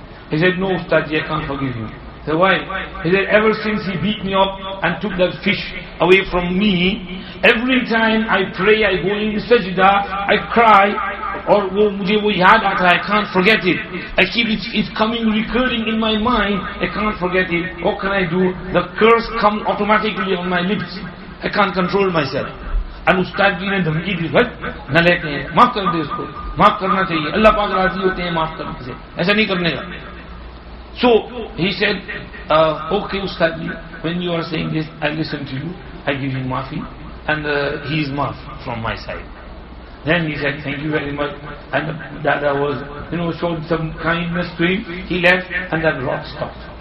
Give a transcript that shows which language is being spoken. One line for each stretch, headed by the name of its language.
English: He said, no Ustad, I can't forgive him. He said, why? He said, ever since he beat me up and took that fish away from me, every time I pray, I go in sajda, I cry, or
Hindi: mujhe wo yaad aata hai,
English: I can't forget it. I keep it's coming, recurring in my mind, I can't forget it. What can I do? The curse comes automatically on my lips. I can't control myself.
Hindi: And उस्ताद जी ने धमकी दी, न लेते हैं, माफ कर दे उसको, माफ करना चाहिए, अल्लाह पाक राजी होते हैं माफ करने से, ऐसा नहीं करने का.
English: So he said, okay Ustad ji, when you are saying this, I listen to you, I give him maafi, and he is maaf from my side. Then he said, thank you very much, and the dada was, showed some kindness to him. He left, and that rot stopped.